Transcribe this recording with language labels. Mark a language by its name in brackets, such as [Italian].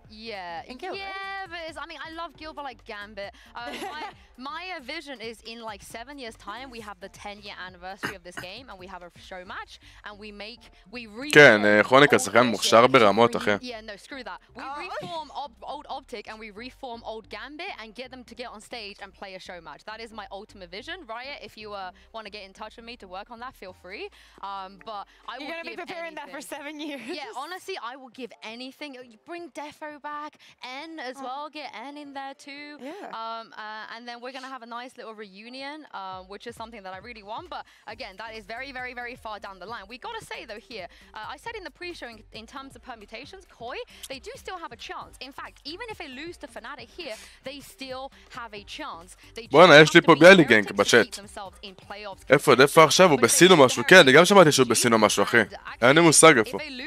[English] Yeah, but I mean, I love Gil, but like Gambit. My vision is in like 7 years' time, we have the 10-year anniversary of this game, and we have a show match, and [Hebrew] כן, חוליקה שחקן מוכשר ברמות, אחי. [English] Yeah, no, screw that. We reform old Optic, and we reform old Gambit, and get them to get on stage and play a show match. That is my ultimate vision. Riot, if you want to get in touch with me to work on that, feel free. But I will You're gonna be preparing that for 7 years. Yeah, honestly, I will give anything. You bring Defo back, N as well, get N in there too. Yeah. And then we're gonna have a nice little reunion, which is something that I really want. But again, that is very, very, very far down the line. We gotta say though here, I said in the pre-show in terms of permutations, Koi, they do still have a chance. In fact, even if they lose to Fnatic here, they still have a chance. [Hebrew] בואנה, יש לי פה ביאלי גנק בצ'אט. איפה עכשיו? הוא בסינו משהו? כן, אני גם שמעתי שהוא בסינו משהו, אחי. אין לי מושג איפה.